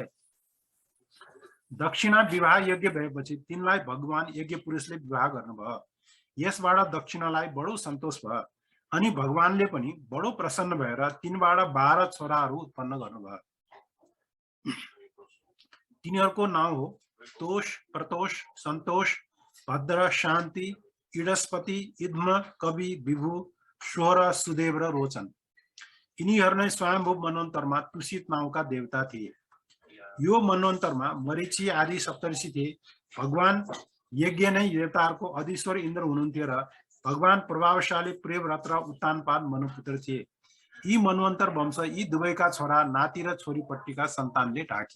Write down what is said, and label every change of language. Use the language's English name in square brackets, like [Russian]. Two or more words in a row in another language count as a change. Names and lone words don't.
[Nepali] दक्षिणा विवाह यज्ञ भएपछि तिनलाई भगवान यज्ञ पुरुषले विवाह गर्नुभयो। यसबाट दक्षिणालाई बडो सन्तोष भयो अनि भगवानले पनि बडो प्रसन्न भएर तिनबाट 12 छोराहरू उत्पन्न गर्नुभयो। तिनीहरूको नाम हो तोष, प्रतोष, सन्तोष, भद्र, शान्ति, इडस्पति, इद्म, कवि, विभु, सोहर, सुदेव र रोचन। यिनीहरू नै स्वयंभू मनोन्तरमा तुषित नाउँका देवता थिए। यो मनोन्तरमा मरीचि आदि सप्तऋषि थिए। भगवान यज्ञ नै देवताहरूको अधीश्वर इन्द्र हुनुहुन्थ्यो र भगवान प्रभावशाली प्रियव्रत र उत्तानपाद मनुपुत्र थिए। यी मनवन्तर वंश यी दुवैका छोरा नाति र छोरीपट्टिका सन्तानले ढाकियो।